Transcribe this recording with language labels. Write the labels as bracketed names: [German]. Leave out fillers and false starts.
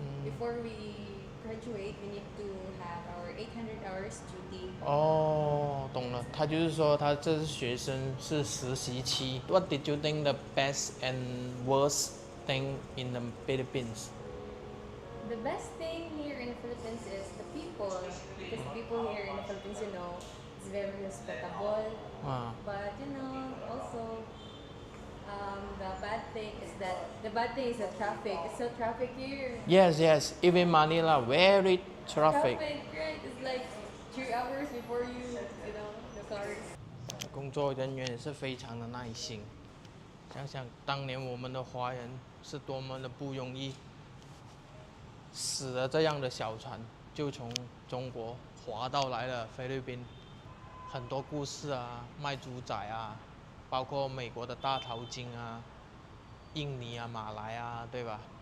[English] Before we graduate, we need to have our 800 hours duty. [Chinese] 哦，懂了。他就是说，他这是学生是实习期。 [English] What did you think the best and worst thing in the Philippines? The best thing here in the Philippines is the people, because the people here in the Philippines, you know, is very respectable. But you know, also, the bad thing is the traffic. It's so traffic here. Yes. Even Manila, very traffic. Traffic, right? It's like 3 hours before you know, the cars. [Chinese] 工作人员也是非常的耐心。想想当年我们的华人是多么的不容易，死了这样的小船就从中国划到来了菲律宾。很多故事啊，卖猪仔啊，包括美国的大淘金啊，印尼啊、马来啊，对吧？